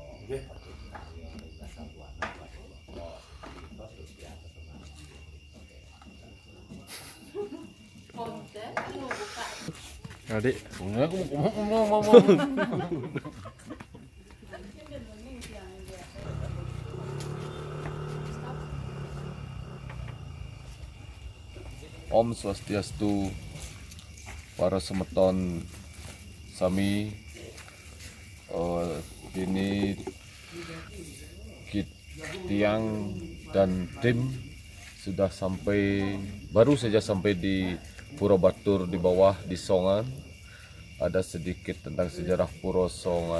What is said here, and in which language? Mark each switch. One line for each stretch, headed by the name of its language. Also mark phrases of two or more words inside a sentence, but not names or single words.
Indonesian: Adik,
Javanese: aku ngomong.
Sanskrit: Om Swastiastu,
Balinese: para semeton sami,
Indonesian: ini Tiang dan tim sudah baru saja sampai di Pura Batur di bawah di Songan. Ada sedikit tentang sejarah Pura Songan.